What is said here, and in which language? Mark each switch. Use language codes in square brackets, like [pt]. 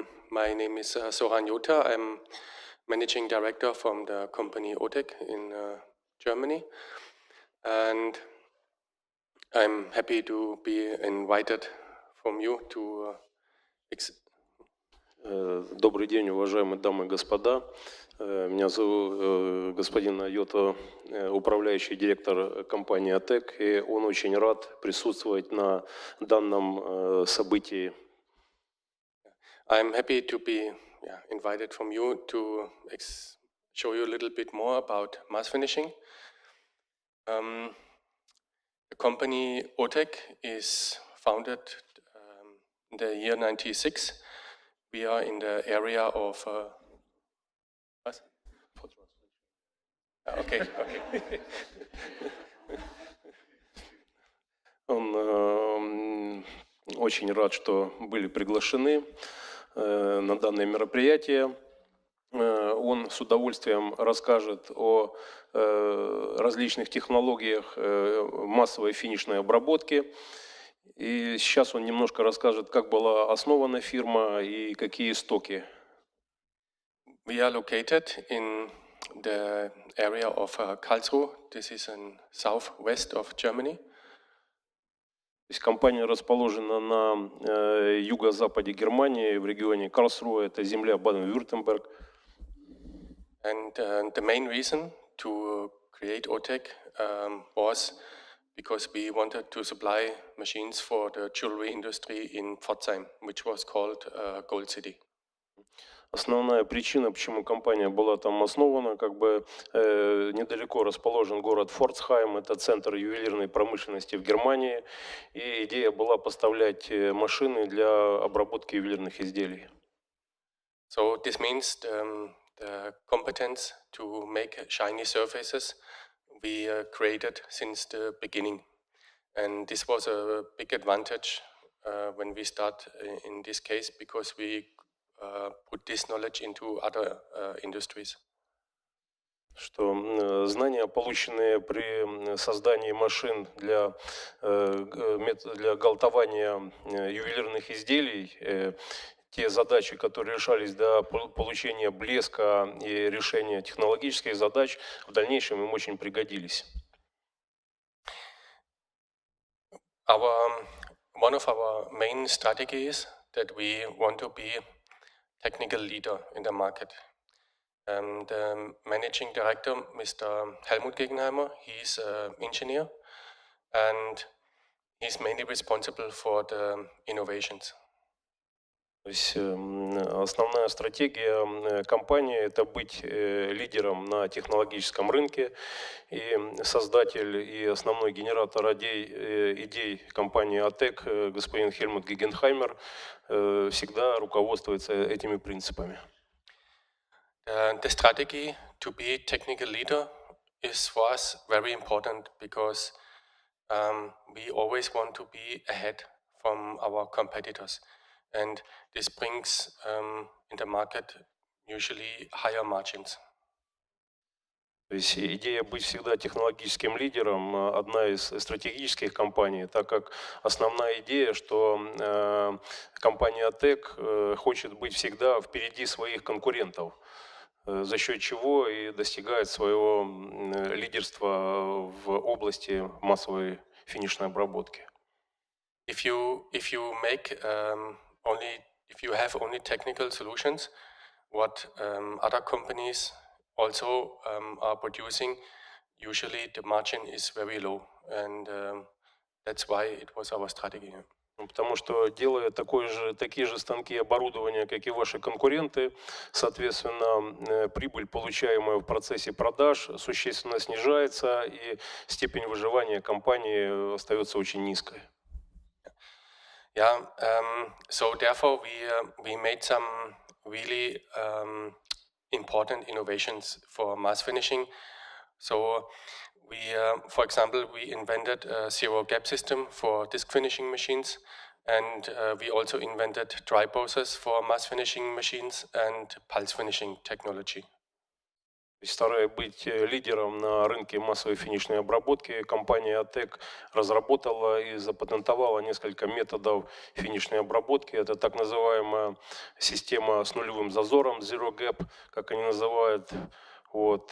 [en] My name is Зоран Йота. I'm managing director from the company OTEC in Germany. And I'm happy to be invited from you to... [ru] Добрый день, уважаемые дамы и господа. Меня зовут господин Йота, управляющий директор компании OTEC, и он очень рад присутствовать на данном событии. [en] I'm happy to be invited from you to show you a little bit more about mass finishing. The company OTEC is founded in the year 1996. We are in the area of... what? Okay. [ru] Он очень рад, что были приглашены на данное мероприятие. Он с удовольствием расскажет о различных технологиях массовой финишной обработки. И сейчас он немножко расскажет, как была основана фирма и какие истоки. [en] We are located in the area of Karlsruhe. This is in southwest of Germany. [ru] То есть компания расположена на юго-западе Германии, в регионе Карлсруhe, это земля Баден-Вюртемберг. [en] And the main reason to create OTEC was because we wanted to supply machines for the jewelry industry in Pforzheim, which was called Gold City. [ru] Основная причина, почему компания была там основана, недалеко расположен город Форцхайм, это центр ювелирной промышленности в Германии, и идея была поставлять машины для обработки ювелирных изделий. [en] So this means the competence to make shiny surfaces we created since the beginning, and this was a big advantage when we start in this case because we put this knowledge into other industries. [ru] Что знания, полученные при создании машин для галтования ювелирных изделий, те задачи, которые решались для получения блеска и решения технологических задач, в дальнейшем им очень пригодились. [en] One of our main strategies that we want to be technical leader in the market. The managing director, Mr. Helmut Gegenheimer, he's an engineer and he's mainly responsible for the innovations. [ru] То есть основная стратегия компании – это быть лидером на технологическом рынке, и создатель и основной генератор идей компании OTEC, господин Хельмут Гегенхаймер, всегда руководствуется этими принципами. [en] The strategy to be technical leader is for us very important because we always want to be ahead from our competitors. And this brings in the market usually higher margins. [ru] То есть идея быть всегда технологическим лидером – одна из стратегических компаний, так как основная идея, что компания OTEC хочет быть всегда впереди своих конкурентов, за счет чего и достигает своего лидерства в области массовой финишной обработки. [en] If you have only technical solutions, what other companies also are producing, usually the margin is very low, and that's why it was our strategy. [ru] Потому что, делая такие же станки и оборудование, как и ваши конкуренты, соответственно, прибыль, получаемая в процессе продаж, существенно снижается, и степень выживания компании остается очень низкой. [en] Yeah, so therefore we made some really important innovations for mass finishing. So we, for example, we invented a zero gap system for disc finishing machines, and we also invented dry process for mass finishing machines and pulse finishing technology. [ru] Стараясь быть лидером на рынке массовой финишной обработки, компания OTEC разработала и запатентовала несколько методов финишной обработки. Это так называемая система с нулевым зазором, Zero Gap, как они называют. Вот.